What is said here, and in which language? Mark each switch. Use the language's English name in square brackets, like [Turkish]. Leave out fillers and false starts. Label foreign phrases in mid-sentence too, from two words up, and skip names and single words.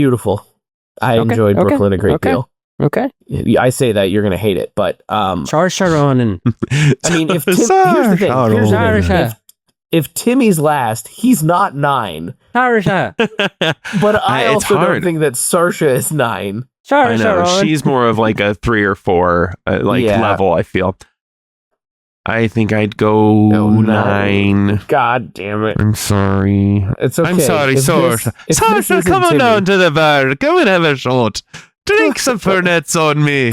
[English] beautiful. I Okay, enjoyed okay, Brooklyn a great okay. deal. Okay. I say that you're gonna hate it, but Saoirse Ronan. I mean, if here's the thing. Here's the thing. Saoirse. if Timmy's last, he's not 9. Saoirse. But I It's also don't hard. think that Saoirse is 9. I know Saoirse. she's more of like a 3 or 4 Yeah. level. I feel. I think I'd go No, 9. God damn it. I'm sorry. It's okay. I'm sorry, If this- Saoirse. if this Saoirse, isn't come on Timmy- down to the bar. Come and have a shot. Drink some Fernets on me.